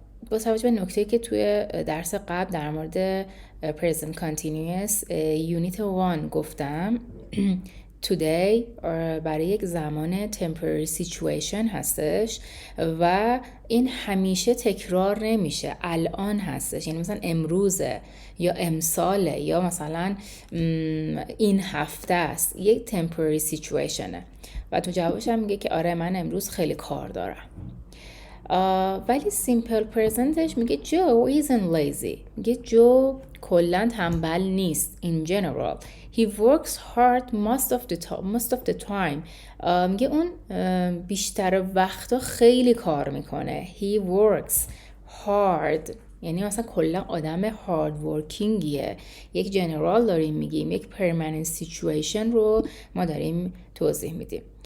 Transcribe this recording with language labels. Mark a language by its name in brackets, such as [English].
[Persian] با توجه به نکته‌ای که توی درس قبل در مورد present continuous unit 1 گفتم today برای یک زمان temporary situation هستش و این همیشه تکرار نمیشه، الان هستش، یعنی مثلا امروزه یا امساله یا مثلا این هفته است، یک temporary situationه و تو جوابش هم میگه که آره من امروز خیلی کار دارم. [English] ولی simple presentش میگه Joe isn't lazy. [Persian] میگه جو کلاً تنبل نیست. [English] In general he works hard most of the time. [Persian] میگه اون بیشتر وقتا خیلی کار میکنه. [English] He works hard [Persian] یعنی مثلا کلا آدم هارد ورکینگیه. یک جنرال داریم میگیم، یک پرمننت سیچویشن رو ما داریم توضیح میدیم.